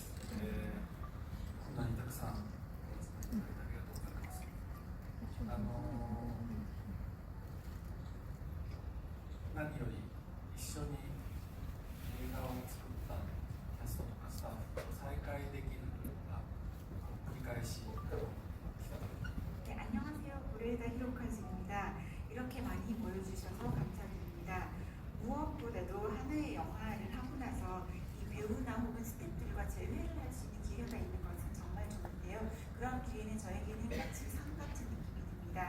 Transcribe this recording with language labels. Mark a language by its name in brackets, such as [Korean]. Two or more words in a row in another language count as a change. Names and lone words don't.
[Japanese] こんなにたくさんありがとうございます。何より一緒に映画を作ったキャストとかスタッフと再会できるというのが繰り返し来たと思います。 [Korean] 네, 안녕하세요. 고레다 히로카즈입니다. 이렇게 많이 보여주셔서 감사드립니다. 무엇보다도 하나의 영화를 하고 나서 이 배우나 혹은 스태프들과 재회를 할 수 있는 기회가 있는 것은 정말 좋은데요. 그런 기회는 저에게는 마치 상 같은 느낌이 듭니다.